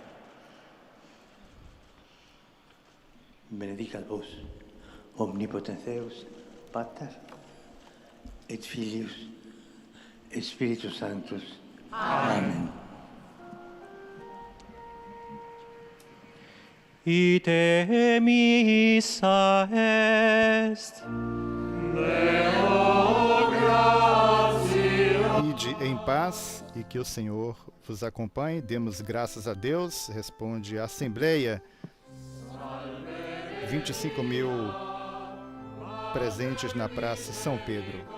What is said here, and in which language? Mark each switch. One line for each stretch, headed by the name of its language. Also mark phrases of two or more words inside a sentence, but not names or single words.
Latin: Benedicat vos, omnipotens Deus, Pater, et Filius, et Spiritus Sanctus. Amen. Ite missa est.
Portuguese: Ide em paz e que o Senhor vos acompanhe. Demos graças a Deus. Responde a Assembleia. 25.000 presentes na Praça São Pedro.